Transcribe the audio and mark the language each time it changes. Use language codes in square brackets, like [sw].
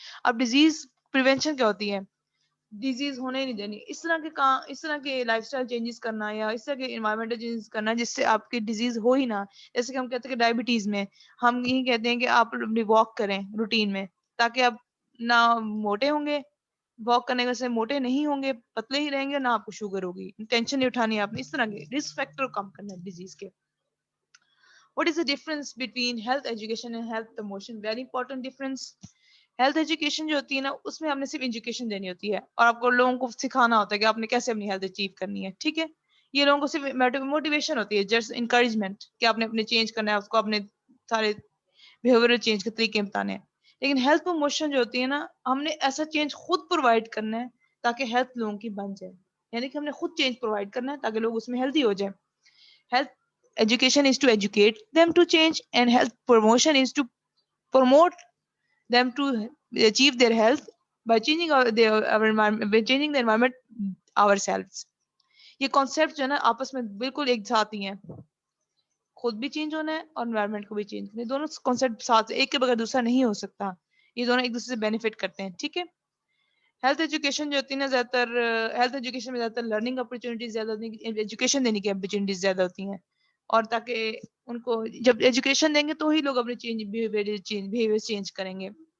[ur] اب disease prevention کیا ہوتی ہے, ڈیزیز ہونے نہیں دینی, اس طرح کے کام, اس طرح کے لائف اسٹائل چینجز کرنا یا اس طرح کے انوائرمنٹل چینجز کرنا جس سے آپ کی ڈیزیز ہو ہی نہ. جیسے کہ ہم کہتے ہیں کہ ڈائبٹیز میں ہم یہی کہتے ہیں کہ آپ اپنی واک کریں روٹین میں تاکہ آپ نہ موٹے ہوں گے, واک کرنے سے موٹے نہیں ہوں گے, پتلے ہی رہیں گے, نہ آپ کو شوگر ہوگی, ٹینشن نہیں اٹھانی ہے آپ نے. اس طرح کے رسک فیکٹر کم کرنا ہے ڈیزیز کے. [en] What is the difference between health education and health promotion? Very important difference. [ur] Health education جو ہوتی ہے نا, اس میں ہم نے صرف ایجوکیشن دینی ہوتی ہے اور آپ کو لوگوں کو سکھانا ہوتا ہے کہ آپ نے کیسے اپنی ہیلتھ اچیو کرنی ہے. ٹھیک ہے. یہ لوگوں کو صرف موٹیویشن ہوتی ہے, جسٹ انکریجمنٹ کہ آپ نے اپنے چینج کرنا ہے, اس کو اپنے سارے بیہیویئر چینج کے طریقے بتانے ہیں. لیکن ہیلتھ پروموشن جو ہوتی ہے نا, ہم نے ایسا چینج خود پرووائڈ کرنا ہے تاکہ ہیلتھ لوگوں کی بن جائے. یعنی کہ ہم نے خود چینج پرووائڈ کرنا ہے تاکہ لوگ اس میں ہیلتھی ہو جائیں. [en] Health education is to educate them to change, and health promotion is to promote them to achieve their health by changing our environment, by changing the environment ourselves. [ur] یہ concept جو ہے نا آپس میں بالکل ایک ساتھ ہی ہیں, خود بھی چینج ہونا ہے اور انوائرمنٹ کو بھی چینج کرنا ہے. دونوں کانسیپٹ ساتھ, ایک کے بغیر دوسرا نہیں ہو سکتا, یہ دونوں ایک دوسرے سے بینیفٹ کرتے ہیں. ٹھیک ہے. ہیلتھ ایجوکیشن جو ہوتی ہے نا, زیادہ تر ہیلتھ ایجوکیشن میں زیادہ تر لرننگ اپرچونیٹیز زیادہ ہوتی ہیں, ایجوکیشن دینے کی اپرچونیٹیز زیادہ ہوتی ہیں, اور تاکہ ان کو جب ایجوکیشن دیں گے تو ہی لوگ اپنے بیہیویئر چینج کریں گے.